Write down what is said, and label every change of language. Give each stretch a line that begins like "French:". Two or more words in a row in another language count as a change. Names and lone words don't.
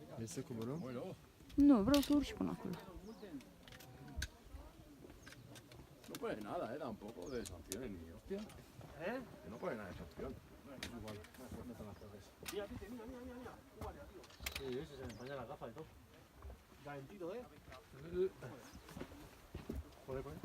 Romanian: să coborâm? Nu, vreau să urci până acolo.
Spanish: No puede nada, tampoco de sanciones ni hostia. Que no puede nada de sanciones. Igual, mejor metan las claves. Mira, mira, mira, mira. Guardia, tío. Sí, ese se me empaña la gafa y todo. Calentito, ¿eh? Joder, coño.